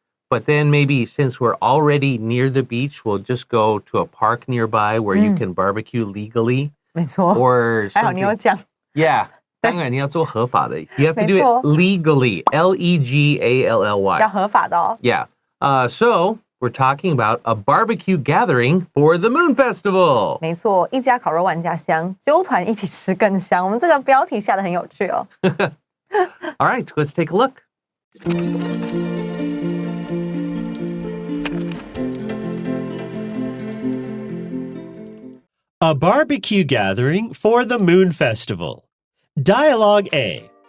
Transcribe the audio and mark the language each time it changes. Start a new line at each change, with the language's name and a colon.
English: But then maybe since we're already near the beach, we'll just go to a park nearby where you can barbecue legally.
Chinese: 没错.
English: Or
Chinese: 还好你有讲.
English: Yeah.
Chinese: 当然你要做合法的.
English: You have to do it legally. Legally.
Chinese: 要合法的哦.
English: Yeah. So we're talking about a barbecue gathering for the Moon Festival.
Chinese: 没错，一家烤肉万家香，揪团一起吃更香。我们这个标题下得很有趣哦。
English: All right, let's take a look. A barbecue gathering for the Moon Festival. Dialogue A.